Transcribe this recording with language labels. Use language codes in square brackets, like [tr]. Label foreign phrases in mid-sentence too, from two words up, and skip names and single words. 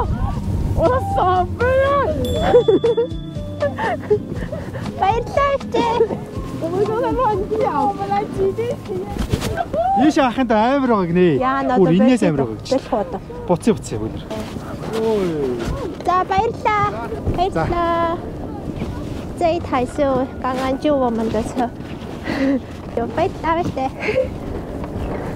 [zh] 我的手飞了！白大姐，我们刚才乱跳，我们来挤地体验。 [mn] Ийшээ хаханд амар байгаа гинэ. Бүр инээс амар байгаа гэж. Буцъя өнөр. За баярлалаа. [zh] 这一台是刚刚救我们的车，有被打的。